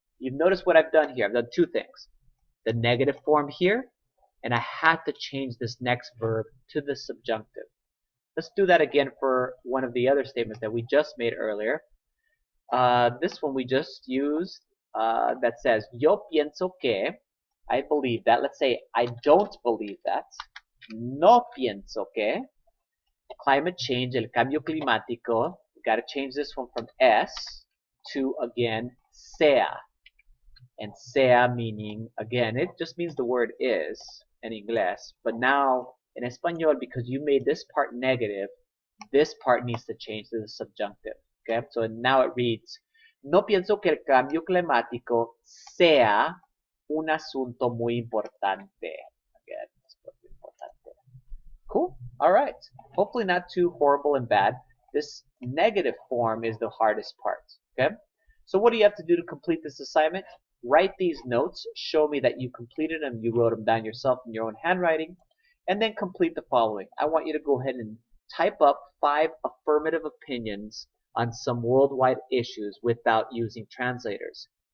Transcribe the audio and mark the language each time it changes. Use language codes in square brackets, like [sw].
[en] You've noticed what I've done here. I've done two things. The negative form here, and I had to change this next verb to the subjunctive. Let's do that again for one of the other statements that we just made earlier. This one we just used that says, [es] yo pienso que, [en] I believe that. Let's say, I don't believe that. [es] No pienso que. [en] Climate change, [es] el cambio climático. [en] We got to change this one from S to, again, sea. And sea meaning, again, it just means the word is in English. But now, in Español, because you made this part negative, this part needs to change to the subjunctive. Okay, so now it reads, [es] no pienso que el cambio climático sea un asunto muy importante. [en] Again, let's put importante. Cool. All right. Hopefully not too horrible and bad. This negative form is the hardest part. Okay. So what do you have to do to complete this assignment? Write these notes. Show me that you completed them. You wrote them down yourself in your own handwriting. And then complete the following. I want you to go ahead and type up 5 affirmative opinions on some worldwide issues without using translators.